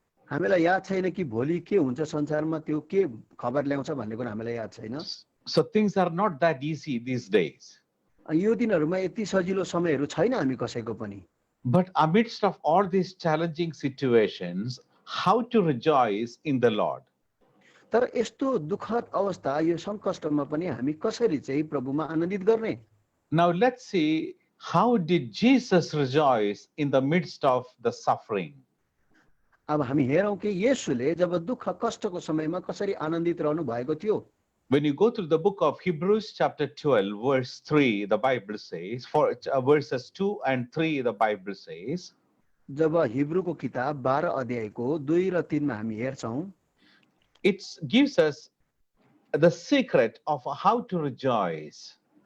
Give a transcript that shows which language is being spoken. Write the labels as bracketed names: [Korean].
[Nepali] हामीलाई याद छैन कि भोलि के हुन्छ संसारमा, त्यो के खबर ल्याउँछ भन्ने कुरा हामीलाई याद छैन। [English] So things are not that easy these days. [Nepali] यो दिनहरूमा यति सजिलो समयहरू छैन हामी कसैको पनि। [English] But amidst of all these challenging situations, how to rejoice in the Lord? [Nepali] तर यस्तो दुःखद अवस्था, यो सङ्कष्टमा पनि हामी कसरी चाहिँ प्रभुमा आनन्दित गर्ने? [English] Now let's see, how did Jesus rejoice in the midst of the suffering? [Nepali] अब हामी हेरौँ कि येशूले जब दुःख कष्टको समयमा कसरी आनन्दित रहनु भएको थियो। [English] When you go through the book of Hebrews chapter 12 verse 3, the Bible says, for verses 2 and 3, the Bible says, [Nepali] जब हिब्रूको किताब 12 अध्यायको 2 र 3 मा हामी हेर्छौँ, [English] it gives us the secret of how to rejoice.